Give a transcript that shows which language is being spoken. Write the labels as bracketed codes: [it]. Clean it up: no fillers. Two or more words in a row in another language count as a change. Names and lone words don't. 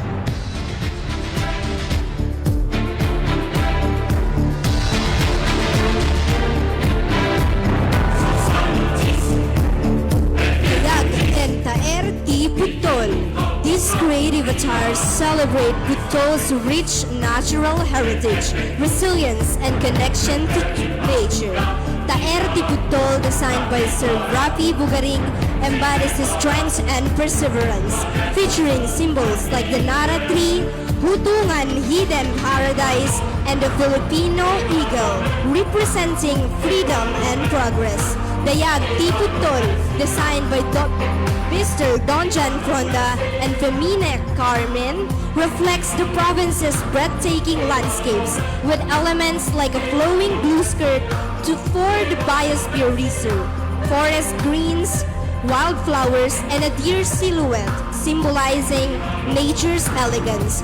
[en] These creative attires celebrate Butol's rich natural heritage, resilience, and connection to nature. Taer di Butol, designed by Sir Rafi Bugaring, embodies the strength and perseverance, featuring symbols like the Nara tree, Hutungan hidden paradise, and the Filipino eagle, representing freedom and progress. Dayag di Butol, designed by Mr. Donjan Fronda and Femine Carmen, reflects the province's breathtaking landscapes with elements like a flowing blue skirt for the biosphere reserve, forest greens, wildflowers, and a deer silhouette symbolizing nature's elegance.